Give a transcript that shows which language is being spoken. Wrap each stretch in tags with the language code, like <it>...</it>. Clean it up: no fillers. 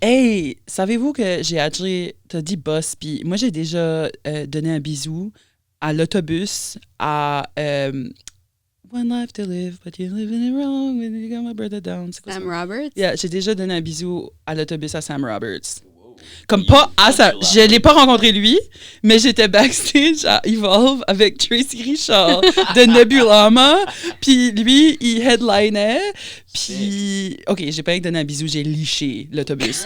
<fr>Hey, savez-vous que j'ai actually... T'as dit boss, puis moi, j'ai déjà donné un bisou à l'autobus à...</fr> <en>One life to live, but you're living it wrong when you got my brother down.</en> <fr>C'est quoi Sam ça? Roberts? Yeah, j'ai déjà donné un bisou à l'autobus à Sam Roberts.</fr> <en>Wow.</en> <fr>Comme Il- pas à ça. il- Je l'ai pas rencontré lui, mais j'étais backstage à Evolve avec Tracy Richard de Nebulama. Puis lui, il headlinait. Puis, OK, j'ai pas rien que donné un bisou, j'ai liché l'autobus.</fr>